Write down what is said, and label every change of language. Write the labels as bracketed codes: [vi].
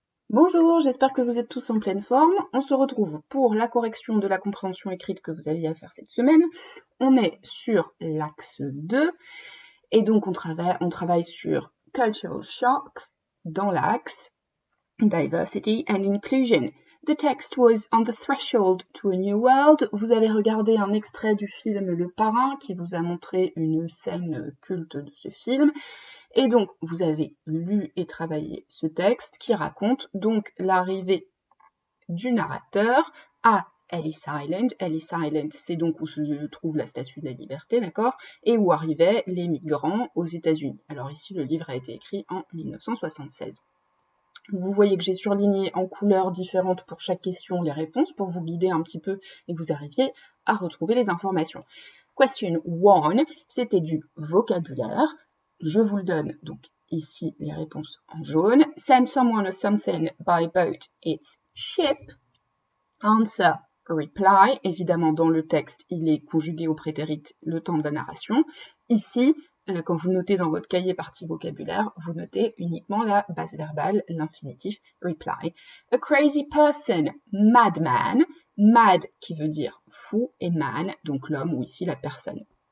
[fr] Bonjour, j'espère que vous êtes tous en pleine forme. On se retrouve pour la correction de la compréhension écrite que vous aviez à faire cette semaine. On est sur l'axe 2 et donc on travaille sur Cultural Shock dans l'axe Diversity and Inclusion. [en] The text was on the threshold to a new world. [fr] Vous avez regardé un extrait du film Le Parrain qui vous a montré une scène culte de ce film. Et donc, vous avez lu et travaillé ce texte qui raconte donc l'arrivée du narrateur à Ellis Island. Ellis Island, c'est donc où se trouve la Statue de la Liberté, d'accord, et où arrivaient les migrants aux États-Unis. Alors ici, le livre a été écrit en 1976. Vous voyez que j'ai surligné en couleurs différentes pour chaque question les réponses pour vous guider un petit peu et que vous arriviez à retrouver les informations. Question 1, c'était du vocabulaire. Je vous le donne donc ici les réponses en jaune. [en] Send someone or something by boat, it's ship. Answer, reply. [fr] Évidemment, dans le texte, il est conjugué au prétérit le temps de la narration. Ici, quand vous notez dans votre cahier partie vocabulaire, vous notez uniquement la base verbale, l'infinitif reply. [en] A crazy person, madman. [fr] Mad qui veut dire fou et man, donc l'homme ou ici la personne.